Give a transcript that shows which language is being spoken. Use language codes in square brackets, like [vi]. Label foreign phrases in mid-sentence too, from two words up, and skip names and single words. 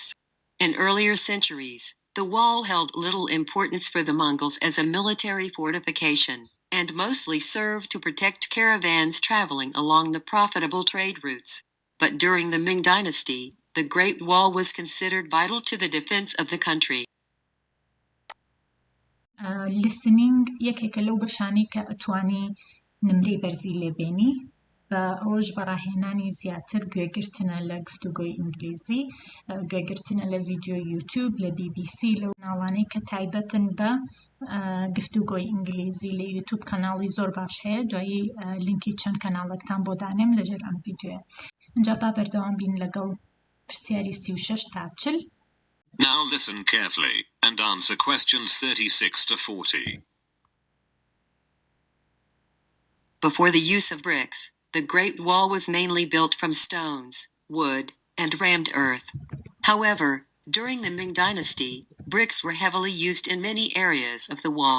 [en] In earlier centuries, the wall held little importance for the Mongols as a military fortification, and mostly served to protect caravans traveling along the profitable trade routes. But during the Ming Dynasty, the Great Wall was considered vital to the defense of the country. [ckb] listening یەکێکە لەو بەشانەی کە ئەتوانی نمرەی بەرزی لێبێنی بە ئەوەش بەڕاهێنانی زیاتر گوێگرتنە لە گفتوگۆی ئینگلیزی گوێگرتنە لە ڤیدیۆ یوتیوب لە BBC لەو ناڵانەی کە تایبەتن بە گفتوگۆی ئینگلیزی لە یوتیوب کەناڵی زۆر باش هەیە دوایی لینکی چەند کەناڵێکتان بۆ دانێم لەژێر ئەم ڤیدیۆیە اینجا با بەردەوام بین لەگەڵ پرسیاری 36 تا 40. [en] Now listen carefully and answer questions 36 to 40. Before the use of bricks, the Great Wall was mainly built from stones, wood, and rammed earth. However, during the Ming Dynasty, bricks were heavily used in many areas of the wall.